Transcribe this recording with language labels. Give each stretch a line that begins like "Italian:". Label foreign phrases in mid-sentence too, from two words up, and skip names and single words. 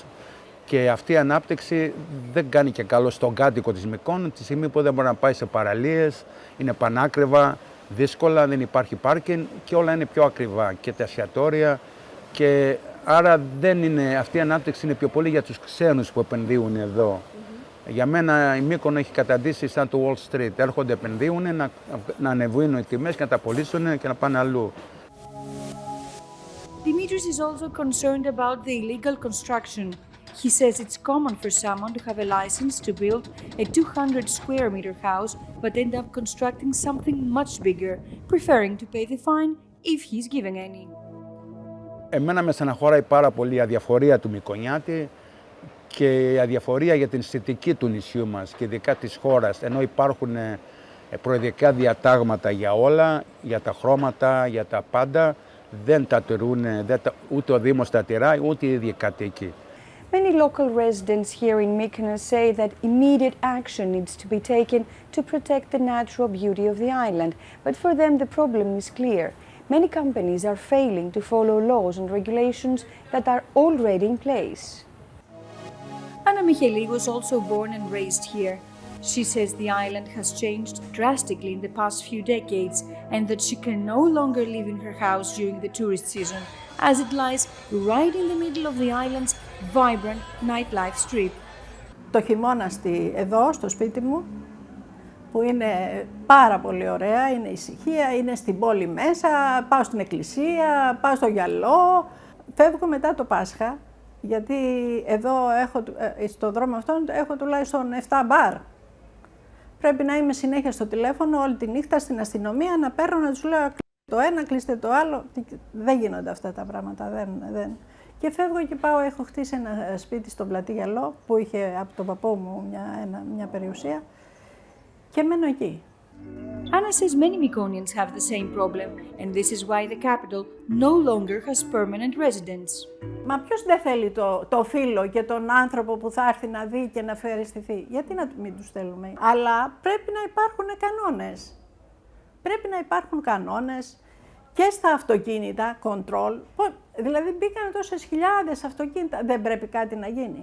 Greek: Και αυτή η ανάπτυξη δεν κάνει και καλό στον κάτοικο της Mykonos, τη στιγμή που δεν μπορεί να πάει σε παραλίες, είναι πανάκριβα, δύσκολα, δεν υπάρχει πάρκινγκ και όλα είναι πιο ακριβά και τα εστιατόρια. Και άρα δεν είναι, αυτή η ανάπτυξη είναι πιο πολύ για τους ξένους που επενδύουν εδώ. Για μένα η Mykonos έχει καταντήσει σαν το Wall Street. Έρχονται, επενδύουν, να ανεβούν οι τιμές και να τα πωλήσουν και να πάνε αλλού.
English: Dimitris is also concerned about the illegal construction. He says it's common for someone to have a license to build a 200 square meter house but end up constructing something much bigger, preferring to pay the fine if he's given any.
Greek: Εμένα με στεναχωράει πάρα πολύ η αδιαφορία του Μυκονιάτη και η αδιαφορία για την αισθητική του νησιού μας και ειδικά της χώρας, ενώ υπάρχουν προεδρικά διατάγματα για όλα, για τα χρώματα, για τα πάντα, δεν τα τηρούν, ούτε ο Δήμος τα τηράει, ούτε οι ίδιοι κατοίκοι.
English: Many local residents here in Mykonos say that immediate action needs to be taken to protect the natural beauty of the island, but for them the problem is clear. Many companies are failing to follow laws and regulations that are already in place. Anna Micheli was also born and raised here. She says the island has changed drastically in the past few decades and that she can no longer live in her house during the tourist season, as it lies right in the middle of the island's vibrant nightlife strip.
Greek: Το χειμώνα εδώ, στο σπίτι μου, που είναι πάρα πολύ ωραία, είναι ησυχία, είναι στην πόλη μέσα, πάω στην εκκλησία, πάω στο γυαλό. Φεύγω μετά το Πάσχα, γιατί εδώ στο δρόμο αυτόν έχω τουλάχιστον 7 μπαρ. Πρέπει να είμαι συνέχεια στο τηλέφωνο όλη τη νύχτα στην αστυνομία, να παίρνω να τους λέω το ένα, κλείστε το άλλο. Δεν γίνονται αυτά τα πράγματα, δεν. Και φεύγω και πάω, έχω χτίσει ένα σπίτι στον Πλατή Γυαλό, που είχε από τον παππού μου μια περιουσία και μένω εκεί.
English: Anna says many Mykonians have the same problem, and this is why the capital no longer has permanent residents.
Greek: Μα ποιος δεν θέλει το φίλο και τον άνθρωπο που θα έρθει να δει και να ευχαριστηθεί? Γιατί να μην τους θέλουμε? Αλλά πρέπει να υπάρχουν κανόνες. Πρέπει να υπάρχουν κανόνες και στα αυτοκίνητα, control. Δηλαδή μπήκαν τόσες χιλιάδες αυτοκίνητα, δεν πρέπει κάτι να γίνει?